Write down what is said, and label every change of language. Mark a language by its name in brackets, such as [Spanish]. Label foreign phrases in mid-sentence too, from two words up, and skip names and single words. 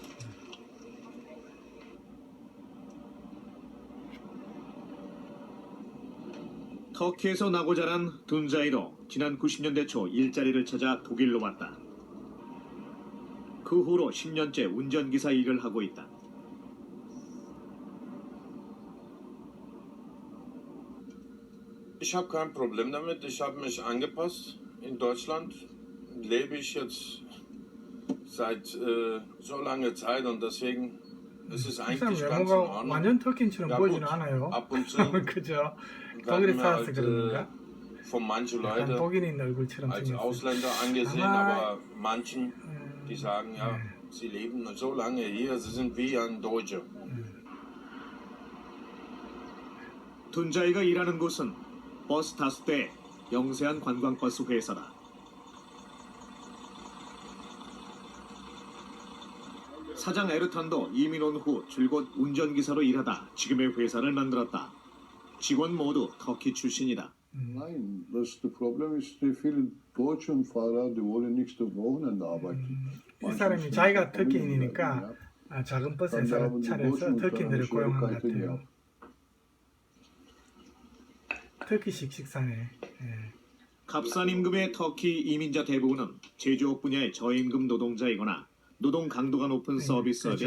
[Korean] 터키에서 나고 자란 둔자이도 지난 90년대 초 일자리를 찾아 독일로 왔다. 그 후로 10년째 운전기사 일을 하고 있다. [German] Ich habe kein Problem damit. Ich habe mich angepasst. In Deutschland lebe ich jetzt seit so langer Zeit und deswegen ist es eigentlich ganz in [Korean] 외모가 [German] Ordnung. [Korean] 완전 터키인처럼 [German] Ja, [Korean] 보이지는 [German] gut. [Korean] 않아요. [German] Ab und zu [Korean] 그죠? 독일에 [German] werden wir [Korean] 살아서 [German] halt [Korean] 그러는가? [German] von manchen [Korean] 약간 [German] Leuten [Korean] 독일인 얼굴처럼 [German] als [Korean] 생겼어요. [German] Ausländer angesehen, Aber- aber manchen, die sagen, ja, sie leben so lange hier, sie sind wie ein Deutscher. [Korean] 둔자이가 일하는 곳은 버스 탔을 때 영세한 관광버스 회사다. 사장 에르탄도 이민 온 후 줄곧 운전기사로 일하다 지금의 회사를 만들었다. 직원 모두 터키 출신이다. [German] Nein, das Problem ist, die vielen deutschen Fahrer, die wollen nicht Wochenende arbeiten. [Korean] 이 사람이 자기가 터키인이니까 작은 버스에 차려서 터키인들을 고용한 것 같아요. 터키식 식사네. 예. 값싼 임금의 터키 이민자 대부분은 제조업 분야의 저임금 노동자이거나 노동 강도가 높은 서비스업에